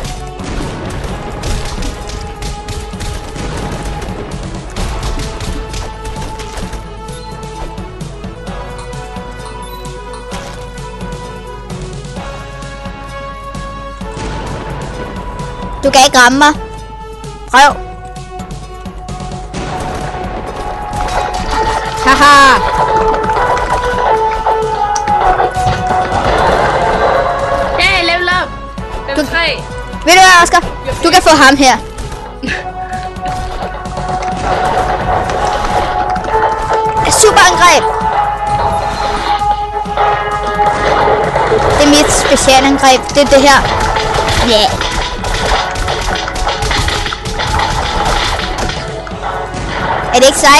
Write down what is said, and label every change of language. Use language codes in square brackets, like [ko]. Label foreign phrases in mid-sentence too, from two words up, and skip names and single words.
[da] Du kan ikke ramme mig. Prøv. Haha. [en] Hey, level up. Level 3. [da] Ved du hvad, Oscar? Du kan få ham her. Superangreb. Det er mit specialangreb. Det er det her. Ja. Yeah. Er det ikke sejt?